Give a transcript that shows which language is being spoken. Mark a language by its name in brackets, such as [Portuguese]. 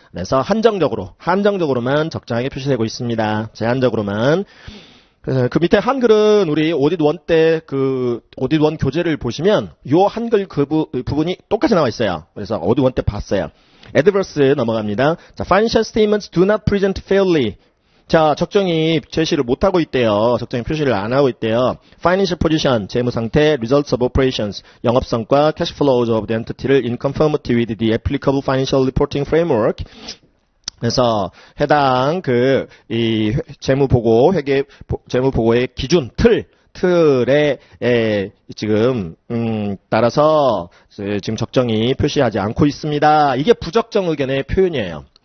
[Korean] 그래서 한정적으로만 적정하게 표시되고 있습니다. 제한적으로만. 그 밑에 한글은 우리 오딧 1 때 그 오딧 1 교재를 보시면 요 한글 그 부분이 똑같이 나와 있어요. 그래서 오딧 1 때 봤어요. adverse 넘어갑니다. [English] 자, financial statements do not present fairly. [Korean] 자, 적정히 제시를 못하고 있대요. 적정히 표시를 안 하고 있대요. [English] financial position, [Korean] 재무상태, [English] results of operations, [Korean] 영업성과 [English] cash flows of the entity를 in conformity with the applicable financial reporting framework. [Korean] 그래서 해당 이 재무보고 재무보고의 기준 틀에 지금 따라서 지금 적정히 표시하지 않고 있습니다. 이게 부적정 의견의 표현이에요.